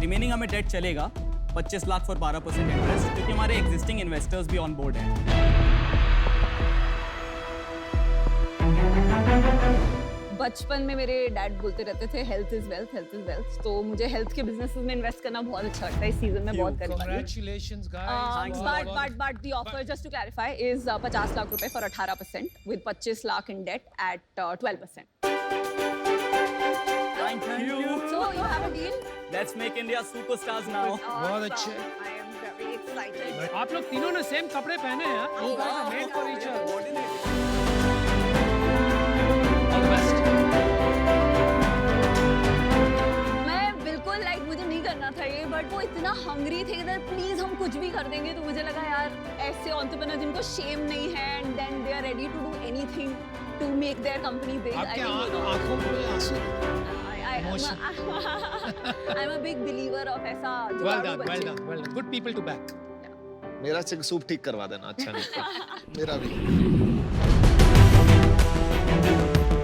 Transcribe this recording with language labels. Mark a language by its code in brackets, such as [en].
[hi] Remaining हमें date चलेगा 25 lakh for 12% interest, क्योंकि हमारे एग्जिस्टिंग इन्वेस्टर्स भी ऑन बोर्ड हैं। बचपन में मेरे डैड बोलते रहते थे [en] health is wealth, health is wealth, [hi] तो मुझे हेल्थ के बिजनेसेस में इन्वेस्ट करना बहुत अच्छा लगता है। इस सीजन में बहुत करीब [en] Congratulations guys. but the offer, just to clarify, is [hi] 50 lakh रुपए [en] for 18% with 25 lakh in debt at 12%. Thank you. So you have a deal? Let's make India superstars now. [hi] बहुत अच्छे। [en] I am very excited. [hi] आप लोग तीनों ने same कपड़े पहने हैं। [en] You guys are made for each other. All the best. [hi] मैं बिल्कुल मुझे नहीं करना था ये, बट वो इतना हंग्री थे कि प्लीज हम कुछ भी कर देंगे, तो मुझे लगा यार ऐसे एंटरप्रेन्योर जिनको शेम नहीं है [en] And then they are ready to do anything to make their company big. [hi] आपके आंखों में आंसू। [en] I'm a big believer of ऐसा। Well done, well done, well done. Good people to back. [hi] मेरा चिक सूप ठीक करवा देना, अच्छा नहीं मेरा भी।